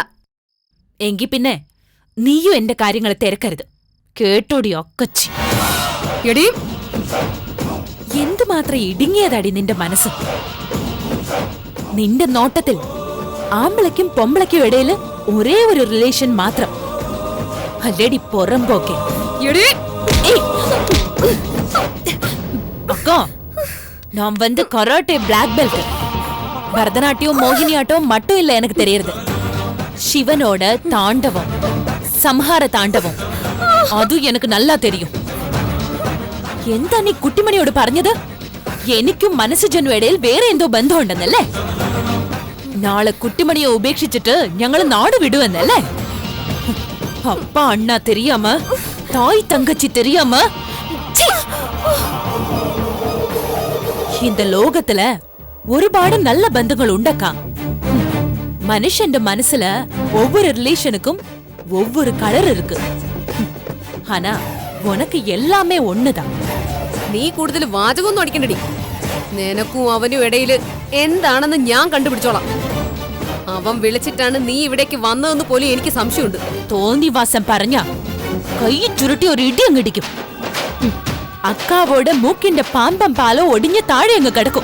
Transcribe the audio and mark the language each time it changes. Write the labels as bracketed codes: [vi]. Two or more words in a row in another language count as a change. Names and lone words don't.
[ml] എങ്കി പിന്നെ നീയും എന്റെ കാര്യങ്ങൾ തിരക്കരുത്, കേട്ടോടി ഒക്കച്ചി. എടീ, എന്തുമാത്രം ഇടുങ്ങിയതാടി നിന്റെ മനസ്സ്. നിന്റെ നോട്ടത്തിൽ ആമ്പിളയ്ക്കും പൊമ്പളയ്ക്കും ഇടയില് ഒരേ ഒരു റിലേഷൻ മാത്രം അല്ലേടി പുറമ്പോക്കെ. [ta] அக்கா நான் வந்து [en] karate black belt. [ta] பரதநாட்டியம் மோகினியாட்டம் மட்டும் இல்ல எனக்கு தெரியுது, சிவனோட தாண்டவம், சம்ஹார தாண்டவம் [ml] അതും എനിക്ക് [ta] நல்லா தெரியும். [ml] എന്താ നീ കുട്ടിമണിയോട് പറഞ്ഞത്? എനിക്കും മനസ്സുജനും ഇടയിൽ വേറെ എന്തോ ബന്ധമുണ്ടെന്നല്ലേ? നാളെ കുട്ടിമണിയെ ഉപേക്ഷിച്ചിട്ട് ഞങ്ങൾ നാട് വിടുവെന്നല്ലേ? [ta] அப்பா அண்ணா தெரியாம, தாய் தங்கச்சி தெரியாம, இந்த லோகத்துல ഒരുപാട് நல்ல பந்தங்கள் உண்டக்கா. [ml] മനുഷന്റെ മനസ്സില [ta] ஒவ்வொரு ரிலேஷனுக்கும் ஒவ்வொரு கலர் இருக்கு. ஆனா உனக்கு எல்லாமே ஒண்ணுதான். [ml] നീ കൂടുതൽ വാചകമൊന്നും അടിക്കണ്ടടി. നിനക്കും അവനും ഇടയില് എന്താണെന്ന് ഞാൻ കണ്ടുപിടിച്ചോളാം. അവൻ വിളിച്ചിട്ടാണ് നീ ഇവിടേക്ക് വന്നതെന്ന് പോലും എനിക്ക് സംശയമുണ്ട്. തോന്നിവാസം പറഞ്ഞ കൈ ചുരുട്ടി ഒരു ഇടി അങ്ങിടിക്കും. അക്കാവോട് മൂക്കിന്റെ പാമ്പം പാലോ ഒടിഞ്ഞ് താഴെ അങ്ങ് കിടക്കും.